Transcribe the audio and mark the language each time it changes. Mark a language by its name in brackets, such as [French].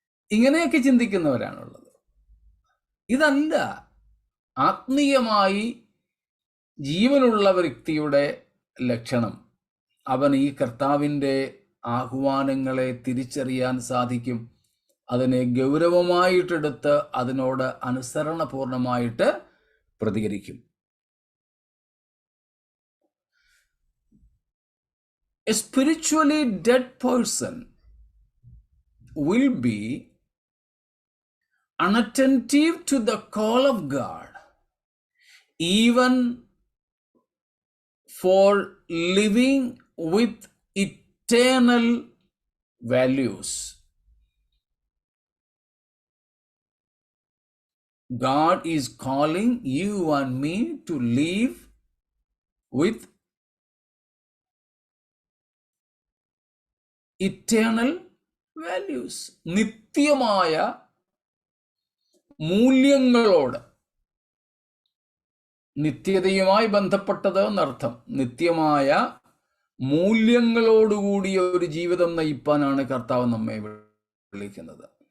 [Malayalam] ഇങ്ങനെയൊക്കെ ചിന്തിക്കുന്നവരാണുള്ളത്. ഇതല്ല ആത്മീയമായി ജീവനുള്ള വ്യക്തിയുടെ ലക്ഷണം. അവൻ ഈ കർത്താവിൻ്റെ ആഹ്വാനങ്ങളെ തിരിച്ചറിയാൻ സാധിക്കും. അതിനെ ഗൗരവമായിട്ടെടുത്ത് അതിനോട് അനുസരണപൂർണമായിട്ട് പ്രതികരിക്കും. [English] A spiritually dead person will be unattentive to the call of God, even for living with eternal values. God is calling you and me to live with eternal values. [Malayalam] നിത്യമായ മൂല്യങ്ങളോട്, നിത്യതയുമായി ബന്ധപ്പെട്ടത് എന്നർത്ഥം, നിത്യമായ മൂല്യങ്ങളോടുകൂടിയ ഒരു ജീവിതം നയിപ്പാനാണ് കർത്താവ് നമ്മെ വിളിക്കുന്നത്.